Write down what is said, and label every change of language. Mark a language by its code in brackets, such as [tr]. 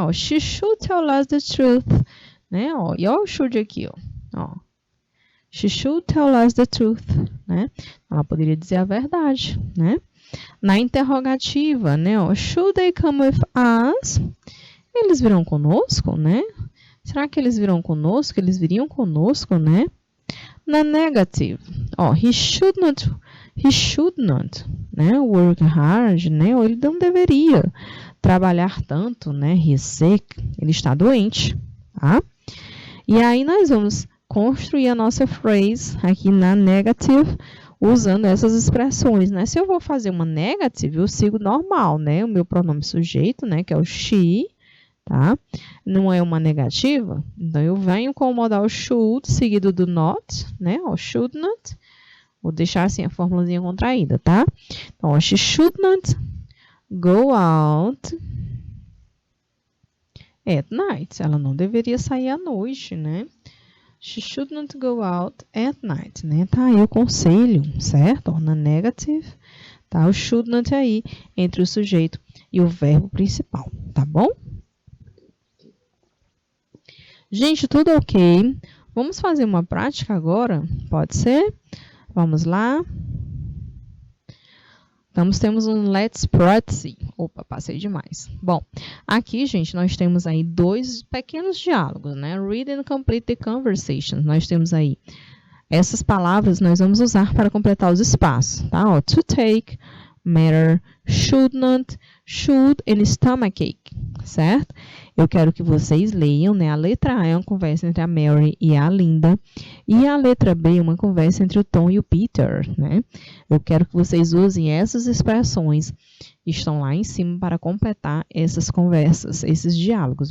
[pt] Ó, [en] she should tell us the truth, [pt] né? Ó, e olha o should aqui, ó. [en] She should tell us the truth, né? [pt] Ela poderia dizer a verdade, né? Na interrogativa, né? [en] Ó, should they come with us? [pt] Eles virão conosco, né? Será que eles virão conosco? Eles viriam conosco, né? Na negative, ó, [en] he should not, [pt] né, [en] work hard, [pt] né, ou ele não deveria trabalhar tanto, né, [en] he is sick, [pt] ele está doente, tá? E aí nós vamos construir a nossa phrase aqui na negative, usando essas expressões, né? Se eu vou fazer uma negative, eu sigo normal, né, o meu pronome sujeito, né, que é o she, tá? Não é uma negativa, então eu venho com o modal should seguido do not, né? O should not. Vou deixar assim a formulazinha contraída, tá? [en] Então, she should not go out at night. [pt] Ela não deveria sair à noite, né? [en] She should not go out at night, né? [pt] Tá aí o conselho, certo? Ó, na negative, tá? O should not aí entre o sujeito e o verbo principal, tá bom? Gente, tudo ok? Vamos fazer uma prática agora? Pode ser? Vamos lá. Então, temos um let's practice. Opa, passei demais. Bom, aqui, gente, nós temos aí 2 pequenos diálogos, né? [en] Read and complete the conversation. [pt] Nós temos aí essas palavras, nós vamos usar para completar os espaços, tá? [en] Ó, to take, matter, should not, should and stomachache, [pt] certo? Eu quero que vocês leiam, né? A letra A é uma conversa entre a Mary e a Linda, e a letra B é uma conversa entre o Tom e o Peter, né? Eu quero que vocês usem essas expressões que estão lá em cima para completar essas conversas, esses diálogos.